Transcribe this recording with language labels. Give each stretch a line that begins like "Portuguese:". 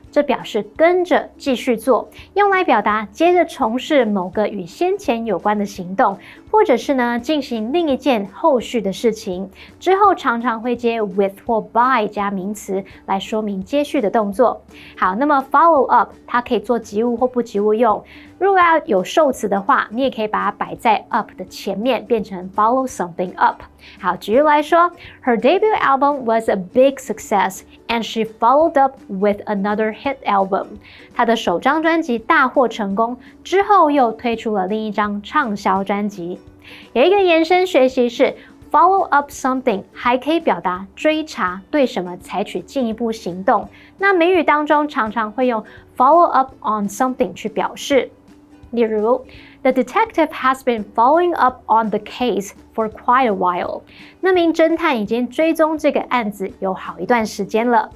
Chinese: 这表示跟着继续做，用来表达接着从事某个与先前有关的行动，或者是呢进行另一件后续的事情。之后常常会接 with 或 by 加名词来说明接续的动作。好，那么 follow up 它可以做及物或不及物用。如果要有受词的话，你也可以把它摆在 up 的前面，变成 follow something up。好，举例来说
English: ，Her debut album was a big success, and she followed up with another hit album.
Chinese: 她的首张专辑大获成功，之后又推出了另一张畅销专辑。有一个延伸学习是 follow up something 还可以表达追查，对什么采取进一步行动。那美语当中常常会用 follow up on something 去表示。例如
English: The detective has been following up on the case for quite a while.
Chinese: 那名侦探已经追踪这个案子有好一段时间了。